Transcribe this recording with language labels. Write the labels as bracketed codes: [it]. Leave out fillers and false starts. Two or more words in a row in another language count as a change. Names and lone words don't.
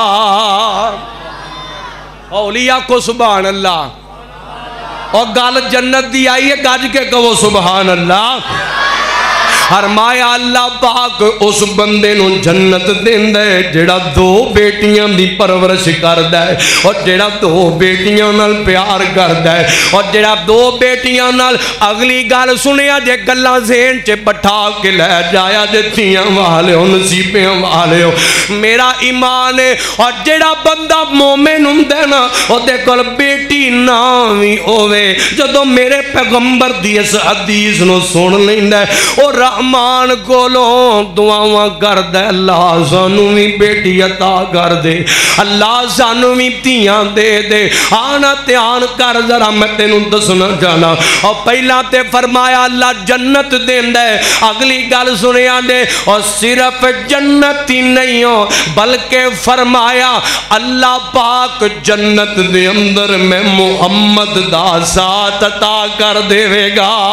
[pa] اولیاء کو [ar] سبحان اللہ [pa] اور گال جنت دی آئی ہے گاج کے کہو [ar] سبحان اللہ [pa] فرمایا اللہ پاک اس بندے نو جنت دیندا ہے جڑا دو بیٹیاں دی پرورش کردا ہے اور جڑا دو بیٹیاں نال پیار کردا ہے اور جڑا دو بیٹیاں نال اگلی گل سنیا جے گلاں ذہن چ بٹھا کے لے جایا جے تھیاں والے ہو نصیبیاں والے ہو میرا ایمان ہے اور جڑا بندہ مومن ہوندا ہے نا او دے کول بیٹی نہ وی ہوے جدوں میرے پیغمبر دی اس حدیث نو سن لیندا ہے او رحمان کولوں دعاواں کر دے اللہ سانو بھی بیٹی عطا کر دے اللہ سانو بھی تیاں دے دے آنا دھیان کر ذرا میں تینوں دسنا چاہنا اور پہلا تے فرمایا اللہ جنت دیندا ہے اگلی گل سنیا دے اور صرف جنت ہی نہیں ہو بلکہ فرمایا اللہ پاک جنت دے اندر میں محمد دا ساتھ عطا کر دے گا